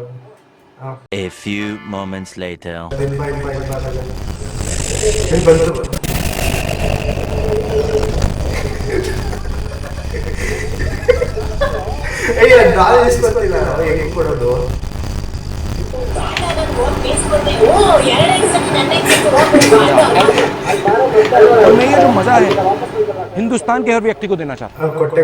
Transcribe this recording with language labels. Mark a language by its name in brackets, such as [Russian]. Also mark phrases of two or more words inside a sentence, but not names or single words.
[English] A few moments later. [Kannada] ಹೆಂಗ್ ಕೊಡೋದು [Hindi] मैं ये जो मजा है हिंदुस्तान के हर व्यक्ति को देना चाहता हूँ